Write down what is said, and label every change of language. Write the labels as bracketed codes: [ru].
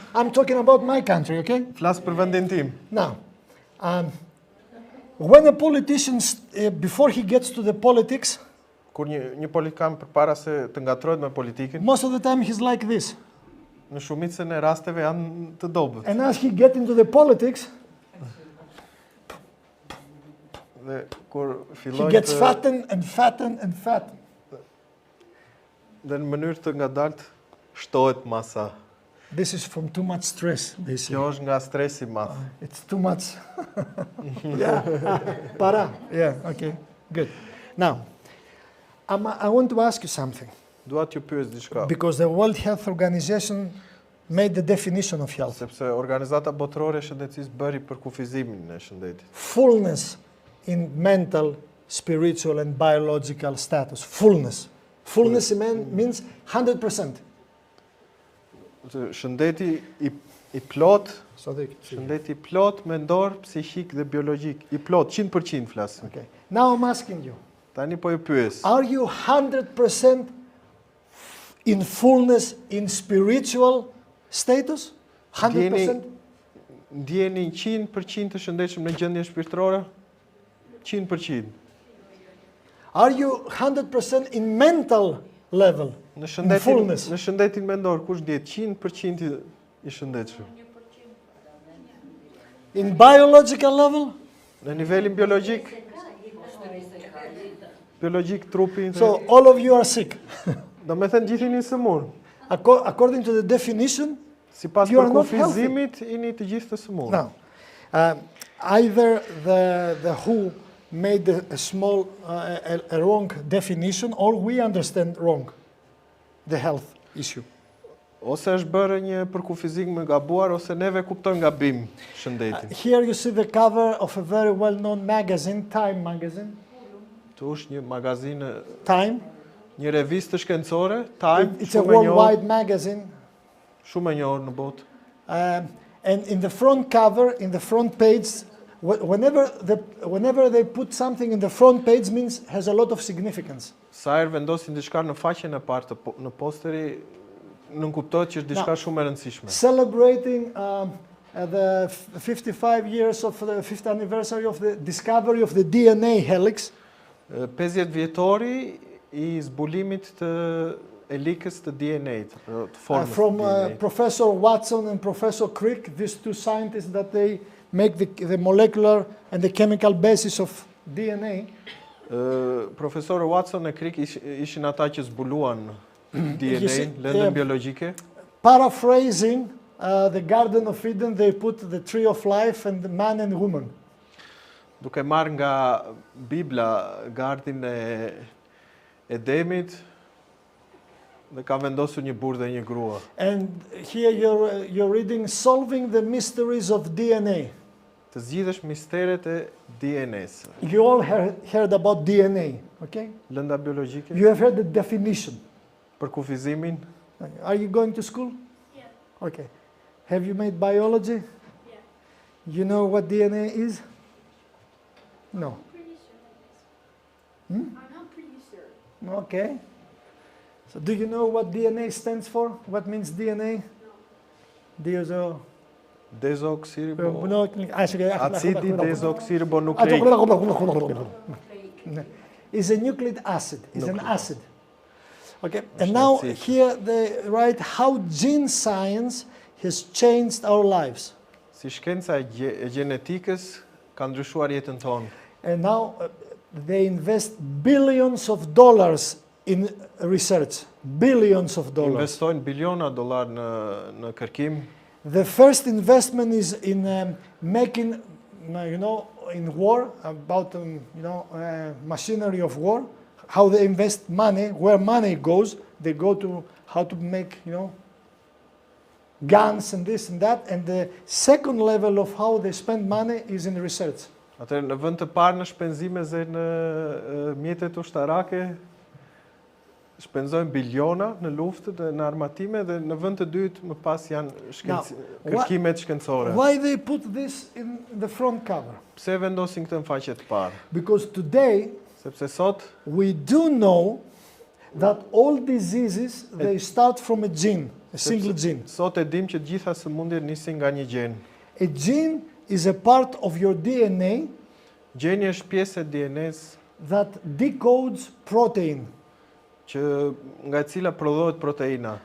[en] I'm talking about my country, okay? [sq] Flas për vendin tim. [en] Now, when a politician, before he gets to the politics, [sq] Kur një politikan përpara se të ngatrohet me politikën, [en] most of the time he's like this. [sq] në shumicën e rasteve janë të dobët. [en] And as he gets into the politics, [sq] Dhe kur [en] he [sq] fillojnë [en] gets fatten and fatten and fatten. [sq] dhe në mënyrë të ngadalt shtohet masa. [en] This is from too much stress, they say. [sq] Kjo është nga stresi i madh. [en] It's too much. Yeah. [sq] Para. [en] Yeah. Okay. Good. Now, I want to ask you something [sq] Dua t'ju pyes diçka, [en] because the World Health Organization made the definition of health: [sq] sepse Organizata Botërore e Shëndetësisë bëri përkufizimin e shëndetit. [en] fullness in mental, spiritual, and biological status. Fullness. Fullness means 100%. [sq] Shëndeti i plot, [en] So [sq] shëndeti i plot mendor, psiqik dhe biologjik, i plot 100% flasim. [en] okay. Now I'm asking you: [sq] Tani po ju pyes. [en] are you 100% in fullness in spiritual status? 100%? [sq] Ndjeni 100% të shëndetshëm në gjendje shpirtërore? 100%. [en] Are you 100% in mental level? [sq] Në [en] fullness. [sq] shëndetin mendor, kush ndjet 100% i shëndetshëm? [en] In biological level? [sq] Në nivelin biologjik, trupi. [en] So all of you are sick. [sq] Do me thënë gjithë jeni sëmur. [en] According to the definition, [sq] Sipas [en] You are not [sq] përkufizimit, jeni të gjithë të sëmur. [en] now, either the WHO made a small, a wrong definition, or we understand wrong the health issue. [sq] Ose është bërë një përkufizim më gabuar, ose neve kuptojmë gabim shëndetin. [en] Here you see the cover of a very well-known magazine, Time magazine. [sq] Tu është një magazinë, [en] Time. [sq] një revistë shkencore, Time, [en] It's a worldwide magazine. [sq] Shumë e njohur në botë. [en] And in the front cover, in the front page, whenever they put something in the front page means has a lot of significance. [sq] Sa herë vendosin diçka në faqen e parë në posteri, nënkuptohet që është diçka shumë e rëndësishme. [en] Celebrating the 55 years of the 5th anniversary of the discovery of the DNA helix. [sq] 50 vjetori i zbulimit të elikës të DNA-t, të formës [en] From [sq] DNA. [en] Professor Watson and Professor Crick, these two scientists that they make the molecular and the chemical basis of DNA. [sq] Profesor Watson e Crick ishin ata që zbuluan [en] You see, [sq] DNA, lëndën biologjike. [en] Paraphrasing the Garden of Eden, they put the tree of life and the man and woman. [sq] Duke marrë nga Bibla gardin e Edemit dhe ka vendosur një burrë dhe një grua. [en] And here you're reading solving the mysteries of DNA. [sq] Të zgjidhësh misteret e DNA-s. [en] You all heard about DNA, okay? [sq] Lënda biologjike, [en] You have heard the definition. [sq] për kufizimin. [en] Are you going to school? Yeah. Okay. Have you made biology? Yeah. You know what DNA is? No. I'm pretty sure that is. Hmm? I'm not pretty sure. Okay. So do you know what DNA stands for? What means DNA? No. [sq] Acidi dezoksiribonucleic. [en] Is a nucleic acid. It's an Nucleic. acid. Okay. And now Acid. here they write how gene science has changed our lives. [sq] Si shkenca e gjenetikës ka ndryshuar jetën tonë. [en] And now they invest billions of dollars in research. Billions of dollars. [sq] Investojnë biliona dollar në kërkim. [en] The first investment is in making, in war, about, machinery of war, how they invest money, where money goes, they go to how to make, guns and this and that. And the second level of how they spend money is in research. [sq] Atëherë në vend të parë në shpenzime dhe në mjetet ushtarake shpenzojnë biliona në luftë dhe në armatime dhe në vend të dytë më pas janë kërkimet shkencore. [en] Why they put this in the front cover? [sq] Pse vendosin këtë në faqe të parë? [en] Because today [sq] Sepse sot [en] we do know that all diseases, they start from a gene, a single gene. [sq] Sot e dim që gjitha sëmundjet nisin nga një gjen. [en] A gene is a part of your DNA [sq] Gjeni është pjesë e DNA-s [en] that decodes protein. [sq] që nga e cila prodhohet proteina.